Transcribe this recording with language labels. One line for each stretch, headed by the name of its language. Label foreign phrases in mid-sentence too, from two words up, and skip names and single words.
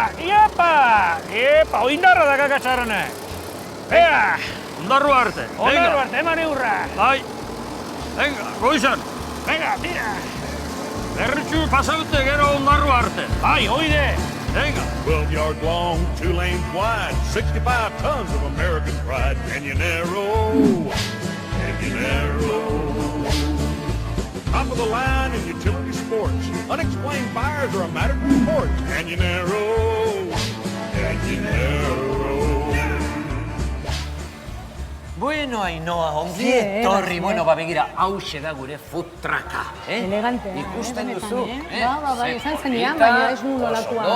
Basque: Epa, oindarra da kakatxarrane. Bea! Ondarrua arte. Ondarrua arte, eman eurra. Bai. Venga, goizan. Venga, tira. Berritxu pasaute gero ondarrua arte. Bai, oide. Venga.
English: 12 yards long, 2 lanes wide, 65 tons of American pride. Canyonero. Top of the line in utility sports. Unexplained fires are a matter of report. Canyonero.
Basque: Bueno, Ainhoa, ongi etorri. Bueno, begira, hauxe da gure
English: food trucka.
Basque: Elegantea. Ikusten duzu. Bai, esan zenean, baina ez nuen olakoa.